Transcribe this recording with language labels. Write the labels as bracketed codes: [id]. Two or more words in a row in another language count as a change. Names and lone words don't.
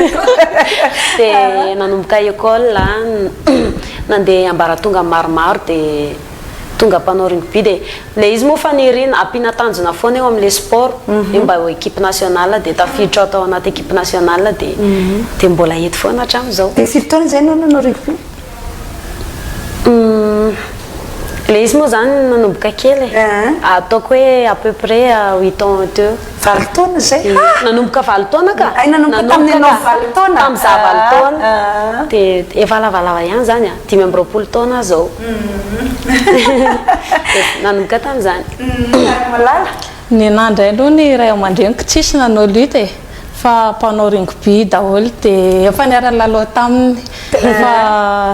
[mg] dia nanomboka école nandeha ambaratonga maromaro dia tonga mpanao rugby dia le izy moa fa nirina ampiana tanjona foana eo amin'le sport io mba ho [fr] équipe nationale [mg] dia tafiditra tao anaty [fr] équipe nationale [mg] dia mbola eto foana hatramin'izao dia firy taona zay anao nanao rugby le izy moa zany nanomboka kely ataoko hoe [fr] à peu près 8 ans [mg] teo valo taona zay nanomboka valo taona ka nanomboka tamin'ny anao valo taona tamin'ny za valo taona dia efa lavalava ihany zany 5 amby roapolo taona zao nanomboka tamin'izany malala ny anandray aloha ny ray aman-dreniko tsisy nanao lutte fa mpanao rugby daholo dia efa niara-lalao taminy fa